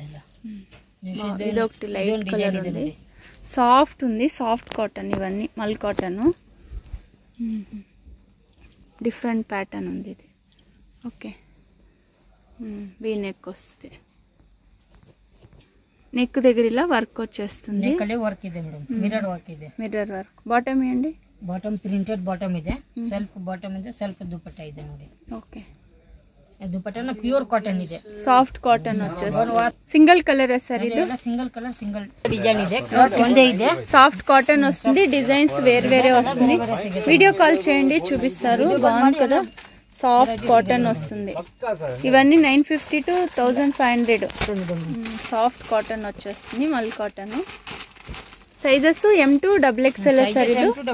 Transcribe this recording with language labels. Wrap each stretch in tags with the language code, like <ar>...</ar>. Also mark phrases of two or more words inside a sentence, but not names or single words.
<te>ఇది ఒకటి</te> <en>light colour</en> <te>ఉంది, సాఫ్ట్ ఉంది.</te> <en>soft cotton</en> <te>ఇవన్నీ,</te> <en>mul cotton. different pattern</en> <te>ఉంది ఇది. ఓకే,</te> <en>V neck</en> <te>వస్తుంది. నెక్ దగ్గర ఇలా వర్క్ వచ్చేస్తుంది.</te> <kn>వర్క్ ಇದೆ ಮೇಡಂ,</kn> <en>mirror work</en> <kn>ಇದೆ.</kn> <en>mirror work.</en> <kn>ಬಾಟಮ್ ఏండి?</kn> <en>bottom printed bottom</en> <kn>ಇದೆ,</kn> <en>self bottom</en> <kn>ಇದೆ, ಸೆಲ್ಫ್ ದುಪಟ್ಟಾ ಇದೆ ನೋಡಿ.</kn> <te>ఓకే, దుపట్టాన</te> <en>pure cotton</en> <te>ಇದೆ.</te> <en>soft cotton</en> <te>వచ్చేస్తుంది.</te> <en>single colour</en> <te>సార్ ఇది?</te> <en>single colour, single design</en> <kn>ಇದೆ. క్లాత్ ಒಂದೇ ಇದೆ.</kn> <en>soft cotton</en> <te>వస్తుంది. డిజైన్స్ వేరే వేరే వస్తుంది.</te> <en>video call</en> <te>చేయండి, చూపిస్తారు. బాగుంది కదా,</te> <en>soft cotton</en> <te>వస్తుంది. ఇవన్నీ 950 to 1500.</te> <en>soft cotton</en> <te>వచ్చేస్తుంది,</te> <en>mul cotton. sizes M to XXL</en> <te>సార్ ఇది?</te>